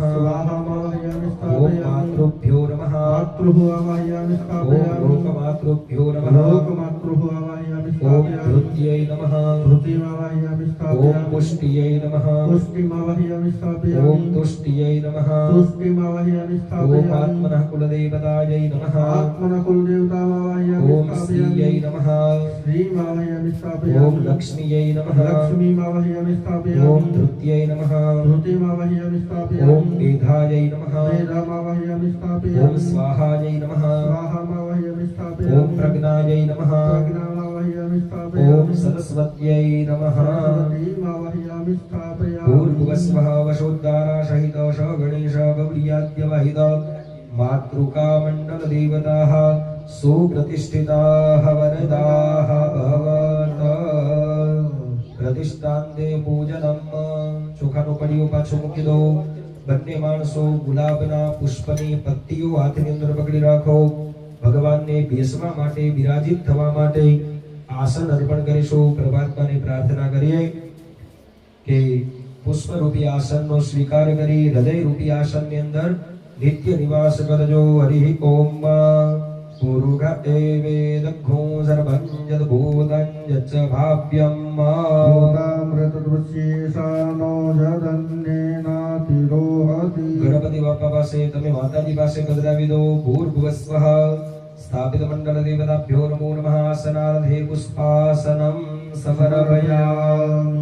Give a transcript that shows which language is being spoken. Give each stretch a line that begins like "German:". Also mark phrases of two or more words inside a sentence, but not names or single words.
Sanskrit: સ્વાહામાવાહયામિ ઓમ સ્થાપયામિ. માતૃભ્યો નમઃ. માતૃઃ આવાહયામિ ઓમ સ્થાપયામિ. લોકમાતૃભ્યો નમઃ. લોકમાતૃઃ આવાહયામિ ઓમ સ્થાપયામિ. ધૃત્યય નમઃ. ધૃતિમાવાહયામિ ઓમ સ્થાપયામિ. પુષ્ટિયય નમઃ. પુષ્ટિમાવાહયામિ ઓમ સ્થાપયામિ. તુષ્ટિયય નમઃ. तुष्टिमावाहयामि ओम स्थापयामि. आत्मनः कुलदेवतायै नमः. आत्मनः कुलदेवतामावाहयामि ओम श्रीयै स्थापयामि. नमः. श्रीमावाहयामि ओम स्थापयामि. लक्ष्मीयै नमः. लक्ष्मीमावाहयामि स्थापयामि. ओम धृत्यै नमः. धृतिमावाहयामि स्थापयामि. ओम मेधायै नमः. मेधामावाहयामि ओम स्थापयामि. स्वाहायै नमः. स्वाहामावाहयामि ओम स्थापयामि. प्रज्ञायै नमः. प्रज्ञामावाहयामि ओम स्थापयामि. सरस्वत्यै नमः. सरस्वतीमावाहयामि स्थापयामि. भूर्भुवस्वः वशोद्गारा सहित स गणेश गौर्याद्यवहित मातृकामण्डल देवताः सुप्रतिष्ठिताः वरदाः भवत. પ્રતિષ્ઠાંતે પૂજનમ.
Gujarati: ચોખાનું પડિયું પાછું મૂકી દો. બંને માણસો ગુલાબના પુષ્પની પત્તીઓ હાથની અંદર પકડી રાખો. ભગવાનને બેસવા માટે, બિરાજિત થવા માટે આસન અર્પણ કરીશું. પરમાત્માને પ્રાર્થના કરીએ કે પુષ્પરૂપી આસનનો સ્વીકાર કરી હૃદયરૂપી આસનની અંદર નિત્ય નિવાસ કરજો.
Sanskrit: હરિ ઓમ पुरुष एवेदघ्नो सर्वं यद्भूतं यच्च भाव्यम् ભૂતામૃતવશેષાનો જદન્યેનાતિરોહતિ
Gujarati: ગણપતિ બાપા પાસે તમે માતાજી પાસે પધરાવી દો.
Sanskrit: ભૂર્ભુવસ્વઃ સ્થાપિત મંડળ દેવતાભ્યો નમો નમઃ. આસનાર્ધે પુષ્પાસનમ સમર્પયામિ.